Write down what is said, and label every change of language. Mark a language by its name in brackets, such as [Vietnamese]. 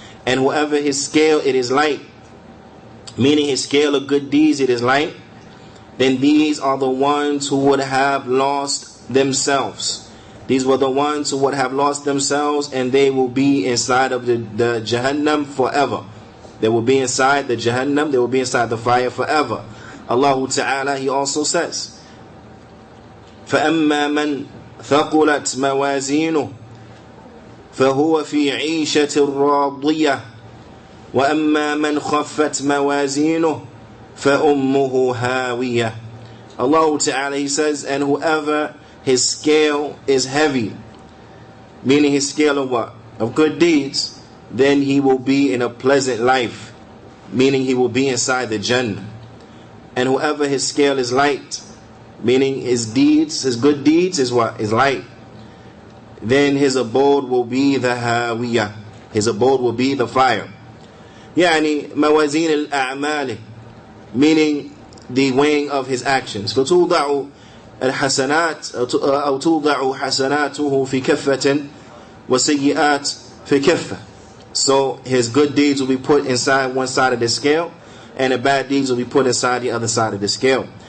[English] And whoever his scale, it is light, meaning his scale of good deeds, it is light, then these are the ones who would have lost themselves. These were the ones who would have lost themselves, and they will be inside of the Jahannam forever. They will be inside the Jahannam, they will be inside the fire forever. Allah Ta'ala, He also says, [Arabic] فَأَمَّا مَنْ ثَقُلَتْ مَوَازِينُهُ فَهُوَ فِي عِيشَةٍ رَاضِيَةٍ وَأَمَّا مَنْ خَفَّتْ مَوَازِينُهُ فَأُمُّهُ هَاوِيَةٌ. [English] Allah Ta'ala, He says, and whoever his scale is heavy, meaning his scale of what? Of good deeds, then he will be in a pleasant life, meaning he will be inside the Jannah. And whoever his scale is light, meaning his deeds, his good deeds is what? Is light, then his abode will be the Hawiyah. His abode will be the fire. [Arabic] يعني موازين الأعمال, [English] meaning the weighing of his actions. [Arabic] فتوضع الحسنات أو توضع حسناته في كفة وسيئات في كفة. [English] So his good deeds will be put inside one side of the scale, and the bad deeds will be put inside the other side of the scale.